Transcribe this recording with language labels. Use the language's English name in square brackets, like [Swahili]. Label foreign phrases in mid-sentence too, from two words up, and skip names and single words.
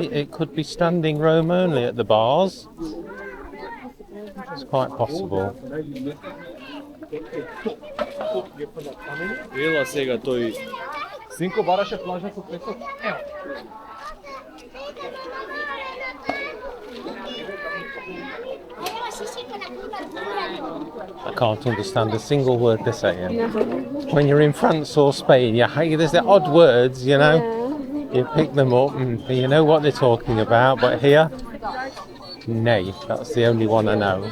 [English] It could be standing room only at the bars. It's quite possible. [Macedonian] Ela сега тој Синко бараше плажа со песок. [English] I can't understand a single word they're saying. When you're in France or Spain, there's the odd words, you know. You pick them up and you know what they're talking about, but here, nay, that's the only one I know.